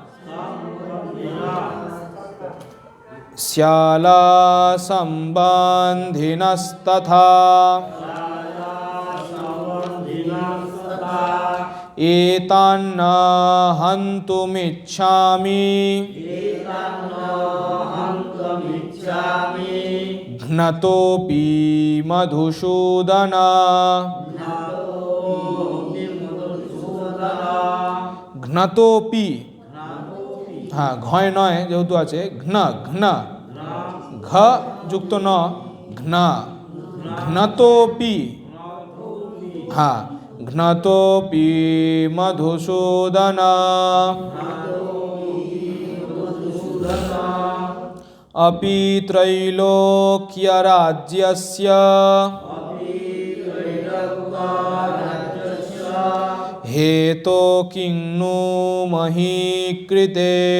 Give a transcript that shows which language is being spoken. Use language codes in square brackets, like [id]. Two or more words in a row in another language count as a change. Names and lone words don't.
[sa] श्याला सम्बन्धिनस्तथा एतान्न हन्तुमिच्छामि घ्नतोऽपि [bn] मधुसूदन ঘ্নতোপি, হ্যাঁ ঘয় নয় যেহেতু আছে, ঘ্ন ঘ্ন, ঘ যুক্ত ন, ঘ্ন, ঘ্নতোপি, হ্যাঁ ঘ্নতোপি মধুসূদন [sa] अपि त्रैलोक्यराज्यस्य हेतो किं नु मही कृते